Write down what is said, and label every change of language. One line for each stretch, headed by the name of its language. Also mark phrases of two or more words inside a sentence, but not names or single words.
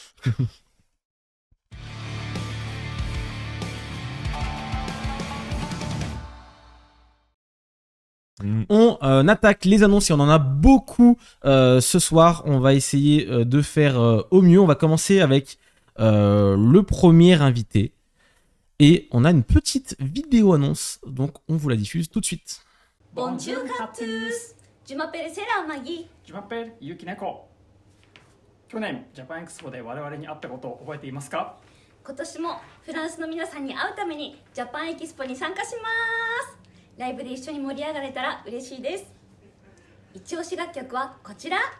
French: On attaque les annonces et on en a beaucoup ce soir. On va essayer de faire au mieux. On va commencer avec le premier invité. Et on a une petite vidéo annonce, donc on vous la diffuse tout de suite. Bonjour à tous. Jumapel c'est la Maggie. Jumapel Yuki Neko.
Japanese: 去年ジャパンエクスポで我々に会ったことを覚えていますか？今年もフランスの皆さんに会うためにジャパンエキスポに参加します。ライブで一緒に盛り上がれたら嬉しいです。一押し楽曲はこちら。